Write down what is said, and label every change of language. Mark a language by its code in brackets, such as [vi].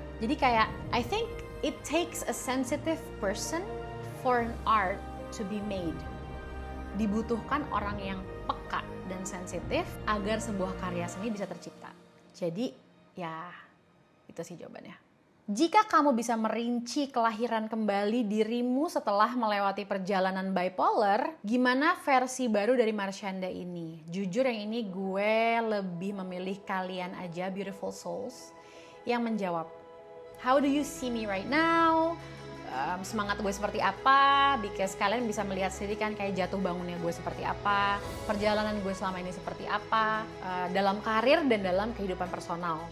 [id] Jadi kayak, [en] I think it takes a sensitive person for an art to be made. [id] Dibutuhkan orang yang peka dan sensitif agar sebuah karya seni bisa tercipta. Jadi ya itu sih jawabannya. Jika kamu bisa merinci kelahiran kembali dirimu setelah melewati perjalanan bipolar, gimana versi baru dari Marshanda ini? Jujur yang ini gue lebih memilih kalian aja, [en] beautiful souls, [id] yang menjawab. [en] How do you see me right now? [id] Semangat gue seperti apa, because kalian bisa melihat sendiri kan kayak jatuh bangunnya gue seperti apa, perjalanan gue selama ini seperti apa, dalam karir dan dalam kehidupan personal.